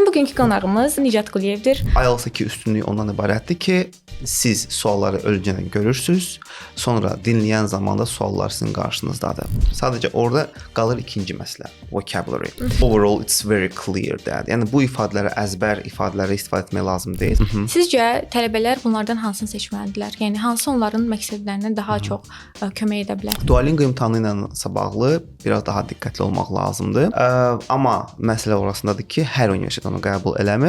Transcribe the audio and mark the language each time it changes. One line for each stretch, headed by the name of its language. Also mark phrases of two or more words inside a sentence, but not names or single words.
Azerbaijani: Bugünkü qonağımız Nicat Quliyevdir. IELTS-daki üstünlük ondan ibarətdir ki, siz sualları öncədən görürsüz, sonra dinləyən zamanda suallar sizin qarşınızdadır. Sadəcə orada qalır ikinci məsələ, vocabulary.
English: Overall it's very clear that.
Azerbaijani: Yəni bu ifadələri əzbər ifadələri istifadə etmək lazım deyil. Sizcə tələbələr bunlardan hansını seçməlidirlər? Yəni hansı onların məqsədlərinə daha çox kömək edə bilər? Duolingo imtahanı ilə bağlı biraz daha diqqətli olmaq lazımdır. Amma məsələ orasındadır ki, hər universitet onu qəbul eləmir.